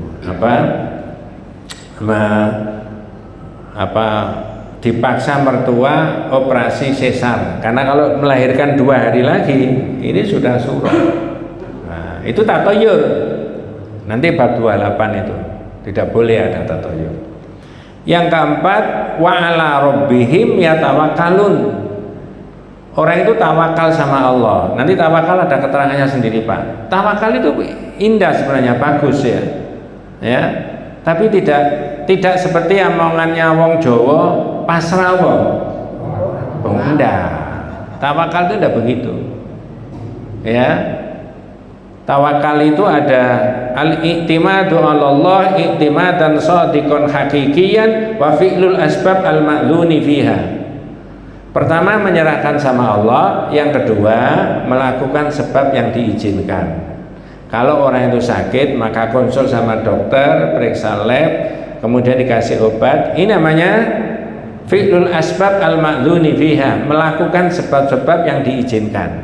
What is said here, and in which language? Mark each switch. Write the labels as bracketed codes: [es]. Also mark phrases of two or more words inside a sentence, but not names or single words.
[id] Dipaksa mertua operasi sesar. Karena kalau melahirkan 2 hari lagi, ini sudah surah. Nah, itu tatoyur. Nanti bab 28 itu tidak boleh ada tatoyur. Yang keempat, [ar] وعلى ربهم يتوكلون. [id] Orang itu tawakal sama Allah. Nanti tawakal ada keterangannya sendiri, Pak. Tawakal itu indah sebenarnya, bagus ya. Ya. Tapi tidak seperti omongannya wong Jawa pasrah wong enggak. Tawakal itu tidak begitu. Ya. Tawakal itu ada [ar] الاعتماد على الله اعتمادا صادقا حقيقيا وفعل الأسباب المأذون فيها. [id] Pertama menyerahkan sama Allah, yang kedua melakukan sebab yang diizinkan. Kalau orang itu sakit maka konsul sama dokter, periksa lab, kemudian dikasih obat. Ini namanya [ar] فعل الأسباب المأذون فيها, [id] melakukan sebab-sebab yang diizinkan.